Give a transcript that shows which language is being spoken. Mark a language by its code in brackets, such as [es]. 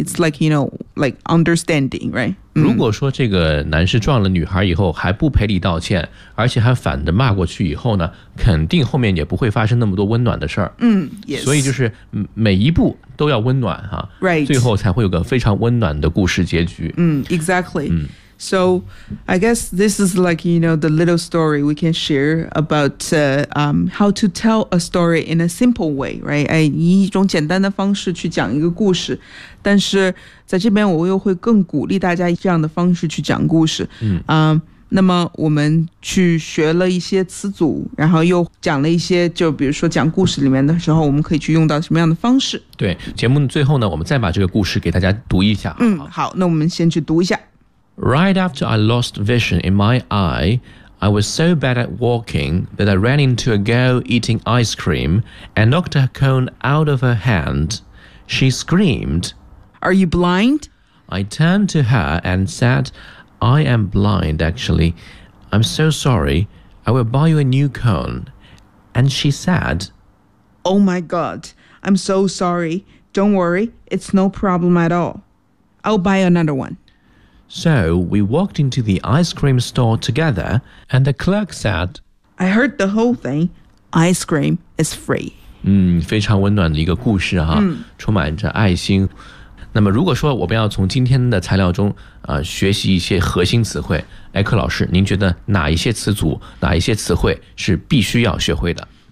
[en] It's like, you know, like understanding, right?、 [zh] 如果说这个男士撞了女孩以后还不赔礼道歉，而且还反着骂过去以后呢，肯定后面也不会发生那么多温暖的事儿。所以就是每一步都要温暖哈、 [en] right. [zh] 最后才会有个非常温暖的故事结局。 [en] Exactly.、So, I guess this is like, you know, the little story we can share about、how to tell a story in a simple way, right? [zh] 哎，以一种简单的方式去讲一个故事。但是在这边我又会更鼓励大家这样的方式去讲故事。那么我们去学了一些词组，然后又讲了一些，就比如说讲故事里面的时候我们可以去用到什么样的方式。对，节目最后呢，我们再把这个故事给大家读一下。好，那我们先去读一下。 [en] Right after I lost vision in my eye, I was so bad at walking that I ran into a girl eating ice cream and knocked her cone out of her hand. She screamed, Are you blind? I turned to her and said, I am blind, actually. I'm so sorry. I will buy you a new cone. And she said, Oh my God, I'm so sorry. Don't worry, it's no problem at all. I'll buy another one. So we walked into the ice cream store together, and the clerk said, I heard the whole thing. Ice cream is free. [zh] 非常温暖的一个故事哈、充满着爱心。那么如果说我们要从今天的材料中、学习一些核心词汇，艾克老师，您觉得哪一些词组，哪一些词汇是必须要学会的？